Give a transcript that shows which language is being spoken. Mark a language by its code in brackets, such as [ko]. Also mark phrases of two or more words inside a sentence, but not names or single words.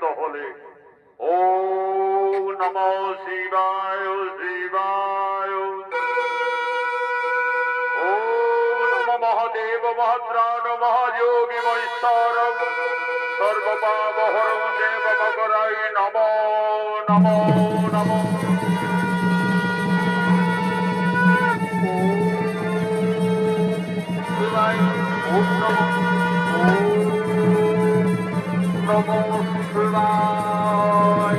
[sa] সকলে ওম নমঃ শিবায় শিবায়। ওম নমঃ মহাদেব মহাত্রাণ মহাযোগী মহেশ্বরম সর্বপাপহরং দেব মকরায় নমো নমো নমো। ওম নমো শিবায়।